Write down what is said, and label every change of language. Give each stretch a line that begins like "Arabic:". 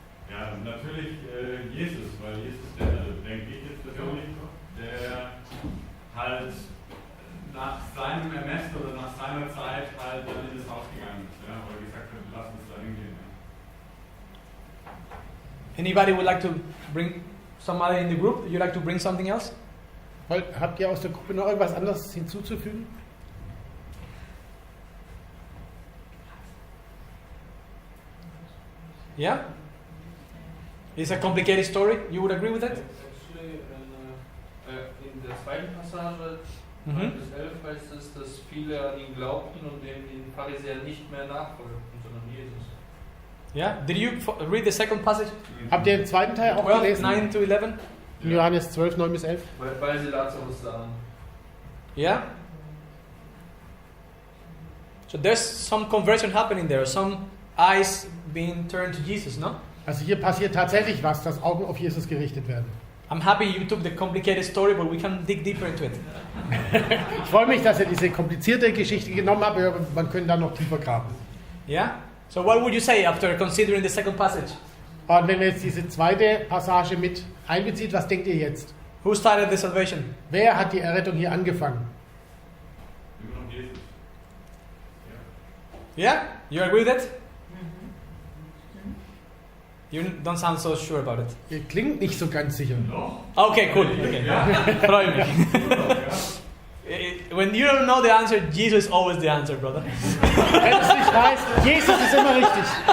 German: Ja, natürlich Jesus, weil Jesus, denke ich jetzt persönlich, der halt nach seinem Ermessen oder nach seiner Zeit halt dann in das Haus gegangen ist, ja, weil er gesagt hat, lass uns da hingehen. Ja.
English: Anybody would like to bring somebody in the group? Would you like to bring something else?
German: Habt ihr aus der Gruppe noch irgendwas anderes hinzuzufügen?
English: Yeah? It's a complicated story. You would agree with that? Actually,
German: in der zweiten Passage, Mhm. 11 heißt es, dass viele an ihn glaubten und den Pharisäern nicht mehr nachfolgten, sondern Jesus.
English: Yeah? Did you read the second passage?
German: Habt ihr den zweiten Teil auch 12, gelesen?
English: 9 to 11?
German: In Johannes 12, 9 bis 11. Weil sie Lazarus sahen.
English: Yeah? So there's some conversion happening there, some eyes being turned to Jesus, no?
German: Also hier passiert tatsächlich was, dass Augen auf Jesus gerichtet werden.
English: I'm happy you took the complicated story, but we can dig deeper into it.
German: Ich freue mich, dass ihr diese komplizierte Geschichte genommen habt, aber man könnte da noch tiefer graben.
English: Yeah? So what would you say after considering the second passage?
German: Und wenn ihr jetzt diese zweite Passage mit einbezieht, was denkt ihr jetzt?
English: Who started the salvation?
German: Wer hat die Errettung hier angefangen? Immer noch Jesus.
English: Yeah? You agree with that? You don't sound so sure about it.
German: Ihr klingt nicht so ganz sicher. Okay, cool. Okay. Freue mich.
English: When you don't know the answer, Jesus is always the answer, brother.
German: Wenn du es nicht weißt, Jesus ist immer richtig.